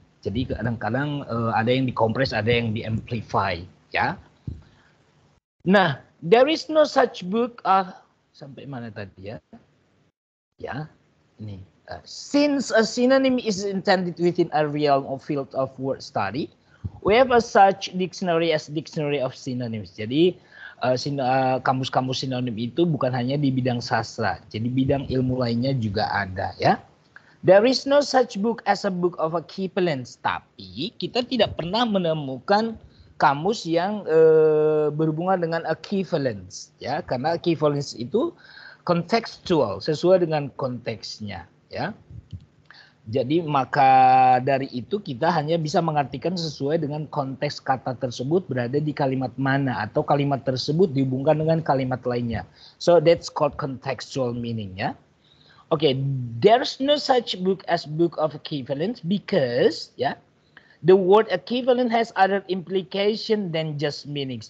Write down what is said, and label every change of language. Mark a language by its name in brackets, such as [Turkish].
[Indonesian] Jadi kadang-kadang ada yang dikompres, ada yang diamplify, ya. [English] Nah, there is no such book. [Indonesian] Sampai mana tadi ya? Ya, ini. [English] Since a synonym is intended within a realm of field of word study, we have a such dictionary as dictionary of synonyms. [Indonesian] Jadi kamus-kamus sinonim itu bukan hanya di bidang sastra, jadi bidang ilmu lainnya juga ada, ya. [English] There is no such book as a book of equivalence, [Indonesian] tapi kita tidak pernah menemukan kamus yang berhubungan dengan equivalence, ya, karena equivalence itu kontekstual, sesuai dengan konteksnya, ya. Jadi maka dari itu kita hanya bisa mengartikan sesuai dengan konteks kata tersebut berada di kalimat mana, atau kalimat tersebut dihubungkan dengan kalimat lainnya. [English] So that's called contextual meaning, ya. Okay, there's no such book as book of equivalence because, ya, the word equivalent has other implication than just meanings.